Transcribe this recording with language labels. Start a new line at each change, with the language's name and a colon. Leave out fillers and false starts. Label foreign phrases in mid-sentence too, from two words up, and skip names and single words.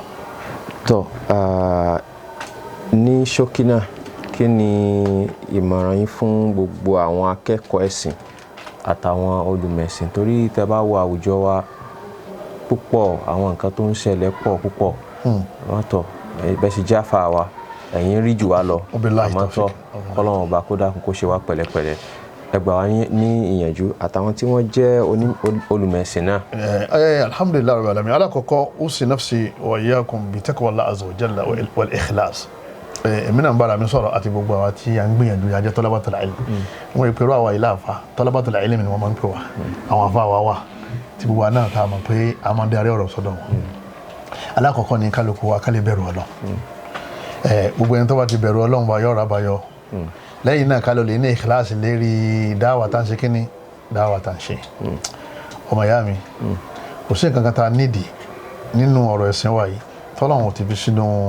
Yoruba: tó ní ṣókí náà kí ni ìmọ̀ràn yín fún gbogbo àwọn akẹ́kọ̀ọ́ ẹ̀sìn àtàwọn olùmẹ̀sìn torí tẹ́ bá wo àwùjọ wa púpọ̀ àwọn nǹkan tó ń ṣẹlẹ̀ pọ̀ púpọ̀ wọ́n tọ̀ bẹ́ẹ̀ sì jáfa wa ẹ̀yin rí jù wá lọ àmọ́ tọ́ Ọlọ́run ọba kó dákun kó ṣe wá pẹ̀lẹ́pẹ̀lẹ́ ẹ gbà wá ní ìyànjú àtàwọn tí wọ́n jẹ́ olùmẹ̀sìn náà.
Arabic: الحمد لله رب العالمين
Yoruba: alákọ̀ọ́kọ́
Arabic: أوصي نفسي وإياكم بتقوى الله عز وجل والإخلاص
Yoruba: èmi náà ń bára mi sọ̀rọ̀ àti gbogbo àwa tí a ń gbìyànjú yà jẹ́
Arabic: طلبة العلم
Yoruba: wọ́n ìpèrú àwa ilé àfa
Arabic: طلبة العلم
Yoruba: ni wọ́n máa ń pè wá àwọn àfa wa wà tí gbogbo àná ta mọ̀ pé a máa ń darí ọ̀rọ̀ sọ́dọ̀ wọn alákọ̀ọ́kọ́ ni kálukú wa ká lè bẹ̀rù Ọlọ́run gbogbo ẹni tó bá ti bẹ̀rù Ọlọ́run bá yọ̀ọ̀rọ̀ àbáyọ lẹ́yìn náà ká ló lè ní ìkíláàsì lérí dáwà tá ń ṣe kíní dáwà tá ń ṣe ọmọ ìyá mi kò sí nǹkan kan tá a nídìí nínú ọ̀rọ̀ ẹ̀sìn wa yìí tọ́lọ́run ti fi sínú